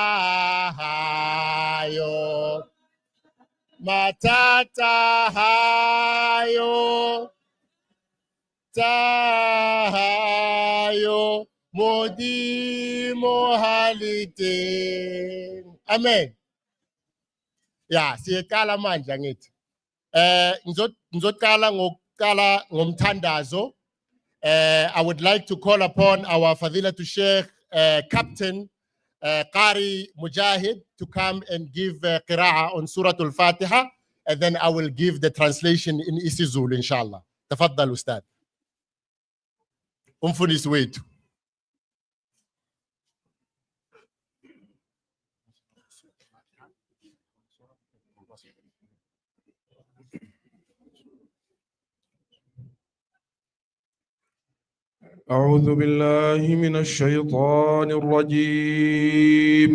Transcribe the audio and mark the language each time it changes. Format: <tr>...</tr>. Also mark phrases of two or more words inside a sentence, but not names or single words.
<zu>hayo tahayo modimo halite. Amen. Ya, siyaqala manje ngithi. Ngizoqala ngokuqala ngomthandazo.</zu> <en>I would like to call upon our Fadilatu Sheikh Captain Qari Mujahid to come and give qira'ah on Surah Al-Fatiha, and then I will give the translation in isiZulu, inshallah.</en> <ar>تفضل أستاذ.</ar> <zu>Umfundisi wethu.</zu> <ar>أعوذ بالله من الشيطان الرجيم.</ar>